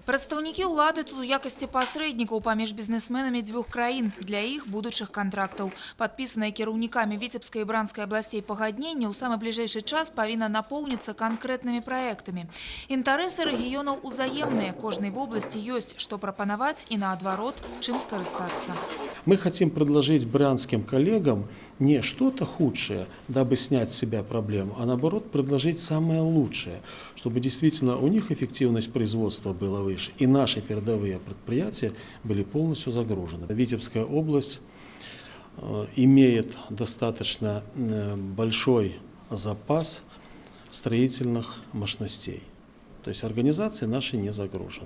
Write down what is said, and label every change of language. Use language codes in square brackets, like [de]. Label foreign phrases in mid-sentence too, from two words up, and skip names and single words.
[be] Прадстаўнікі ўлады тут у якасці пасрэднікаў паміж бізнесменамі дзвюх краін для іх будучых кантрактаў. Падпісанае кіраўнікамі Віцебскай і Бранскай абласцей пагадненне ў самы бліжэйшы час павінна напоўніцца канкрэтнымі праектамі. Інтарэсы рэгіёнаў узаемныя. Кожнай вобласці ёсць што прапанаваць і наадварот, чым скарыстацца. [ru] Мы хотим предложить брянским коллегам не что-то худшее, дабы снять с себя проблему, а наоборот предложить самое лучшее, чтобы действительно у них эффективность производства была выше и наши передовые предприятия были полностью загружены. Витебская область имеет достаточно большой запас строительных мощностей, то есть организации наши не загружены.